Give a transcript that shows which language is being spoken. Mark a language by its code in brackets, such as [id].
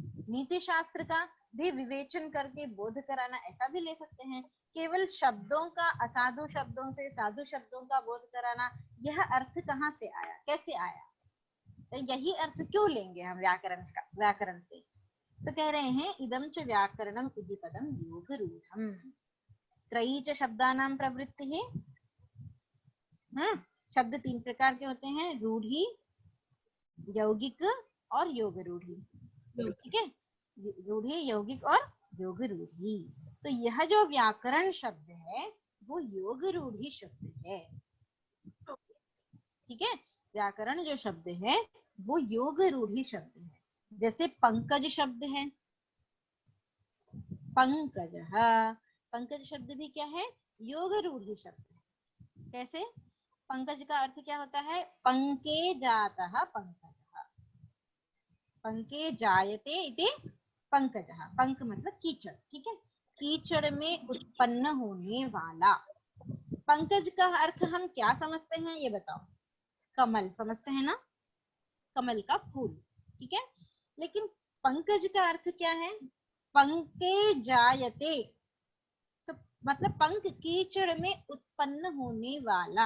[hi] नीति शास्त्र का भी विवेचन करके बोध कराना, ऐसा भी ले सकते हैं। केवल शब्दों का असाधु शब्दों से साधु शब्दों का बोध कराना, यह अर्थ कहाँ से आया, कैसे आया? तो यही अर्थ क्यों लेंगे हम व्याकरण से? तो कह रहे हैं [sa] इदं च व्याकरणम इति पदम योगरूढ़म्। त्रयी च शब्दानां प्रवृत्तिः। [hi] शब्द 3 प्रकार के होते हैं, रूढ़ी, यौगिक और योग रूढ़ी। ठीक है, रूढ़ी, यौगिक और योग रूढ़ी। तो यह जो व्याकरण शब्द है वो योग रूढ़ी शब्द है। ठीक है, व्याकरण जो शब्द है वो योग रूढ़ी शब्द है। जैसे पंकज शब्द है, पंकज, पंकज शब्द भी क्या है? योग रूढ़ी शब्द है। कैसे? पंकज का अर्थ क्या होता है? [sa] पंके जातः पंकजः, पंके जायते इति पंकजः। [hi] पंक मतलब कीचड़। ठीक है, कीचड़ में उत्पन्न होने वाला। पंकज का अर्थ हम क्या समझते हैं ये बताओ? कमल समझते हैं ना, कमल का फूल। ठीक है, लेकिन पंकज का अर्थ क्या है? [sa] पंके जायते, [hi] तो मतलब पंक कीचड़ में उत्पन्न होने वाला।